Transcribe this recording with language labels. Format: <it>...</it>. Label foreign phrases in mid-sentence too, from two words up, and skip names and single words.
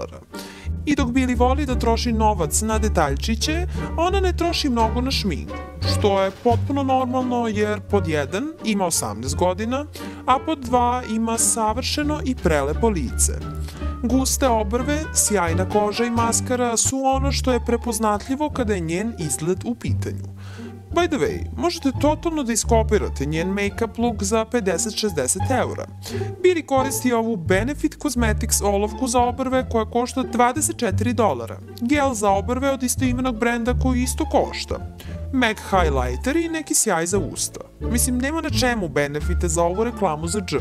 <sr>I dok Billie voli da troši novac na detaljčiće, ona ne troši mnogo na šminku, što je potpuno normalno jer pod 1 ima 18 godina, a pod 2 ima savršeno i prelepo lice. Guste obrve, sjajna koža i maskara su ono što je prepoznatljivo kada je njen izgled u pitanju.</sr> <en>By the way,</en> <sr>možete totalno da iskopirate njen</sr> <en>make-up look</en> <sr>za 50-60 eura. Billie koristi ovu Benefit Cosmetics olovku za obrve koja košta $24, gel za obrve od istoimenog brenda koji isto košta, MAC highlighter i neki sjaj za usta. Mislim, nema na čemu benefite za ovu reklamu za dž.</sr>